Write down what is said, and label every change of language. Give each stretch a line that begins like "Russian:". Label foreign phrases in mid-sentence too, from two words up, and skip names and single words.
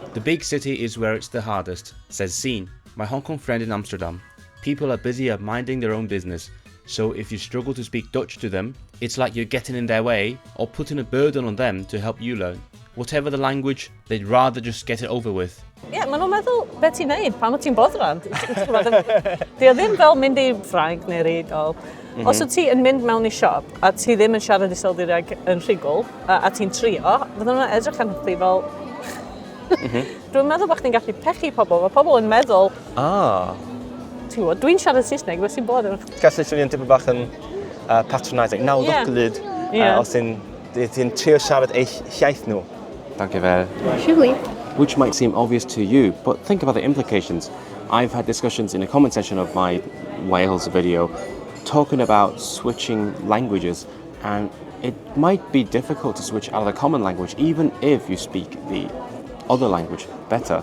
English: The big city is where it's the hardest, says Seen, my Hong Kong friend in Amsterdam. People are busy at minding their own business, so if you struggle to speak Dutch to them, it's like you're getting in their way or putting a burden on them to help you learn. Whatever the language, they'd rather just get it over with.
Welsh: Ie, maen nhw'n meddwl beth ti'n neud, pam wyt ti'n boddran? Di o ddim fel mynd i Ffrainc neu'r Eidal. Os wyt ti yn mynd mewn i siop a ti ddim yn siarad Iseldireg yn rhugl a ti'n trio, fydden nhw'n edrych arno chdi fel... Dwi'n meddwl bod chdi'n gallu pechu pobl, mae pobl yn meddwl... Ti'n gwybod, dwi'n siarad Saesneg, beth sy'n bod yn... Gallu swnio'n tipyn bach yn patronising. Nawddoglyd, os ti'n trio siarad eich iaith nhw. Dankjewel.
English: Surely. Which might seem obvious to you, but think about the implications. I've had discussions in the comment section of my Wales video talking about switching languages And it might be difficult to switch out of the common language even if you speak the other language better.